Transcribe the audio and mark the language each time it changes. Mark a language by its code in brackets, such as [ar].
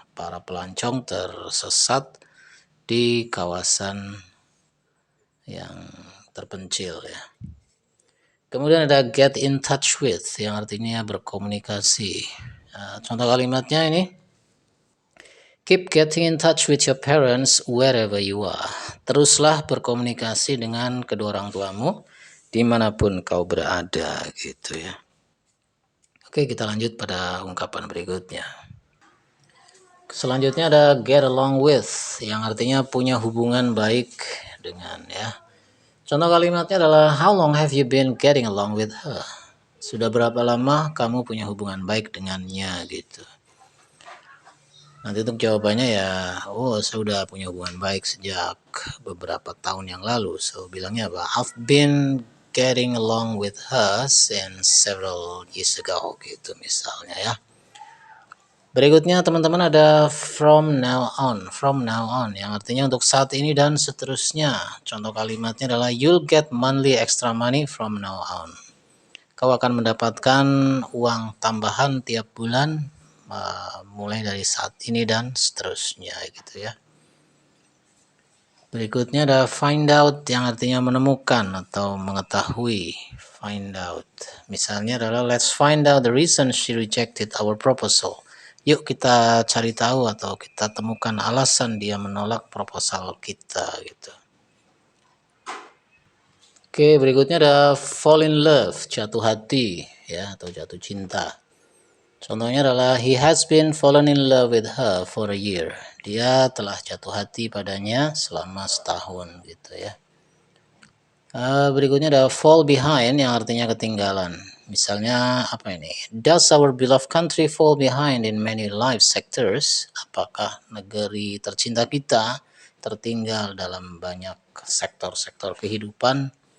[id] Para pelancong tersesat di kawasan yang terpencil ya. Kemudian ada get in touch with yang artinya berkomunikasi. Contoh kalimatnya ini, [en] keep getting in touch with your parents wherever you are. [id] Teruslah berkomunikasi dengan kedua orang tuamu dimanapun kau berada gitu ya. Oke, kita lanjut pada ungkapan berikutnya. Selanjutnya ada get along with yang artinya punya hubungan baik dengan ya. Contoh kalimatnya adalah [en] how long have you been getting along with her? [id] Sudah berapa lama kamu punya hubungan baik dengannya gitu. Nanti untuk jawabannya ya, saya udah punya hubungan baik sejak beberapa tahun yang lalu. So bilangnya apa? [en] I've been getting along with her since several years ago [id] gitu misalnya ya. Berikutnya teman-teman ada from now on. From now on yang artinya untuk saat ini dan seterusnya. Contoh kalimatnya adalah [en] you'll get monthly extra money from now on. [id] Kau akan mendapatkan uang tambahan tiap bulan mulai dari saat ini dan seterusnya gitu ya. Berikutnya ada find out yang artinya menemukan atau mengetahui. [en] Find out. [id] Misalnya adalah [en] let's find out the reason she rejected our proposal. [id] Yuk kita cari tahu atau kita temukan alasan dia menolak proposal kita gitu. Oke, berikutnya ada fall in love, jatuh hati ya atau jatuh cinta. Contohnya adalah [en] he has been fallen in love with her for a year. [id] Dia telah jatuh hati padanya selama setahun gitu ya. Berikutnya ada fall behind yang artinya ketinggalan. Misalnya apa ini? [en] Does our beloved country fall behind in many life sectors? [id] Apakah negeri tercinta kita tertinggal dalam banyak sektor-sektor kehidupan?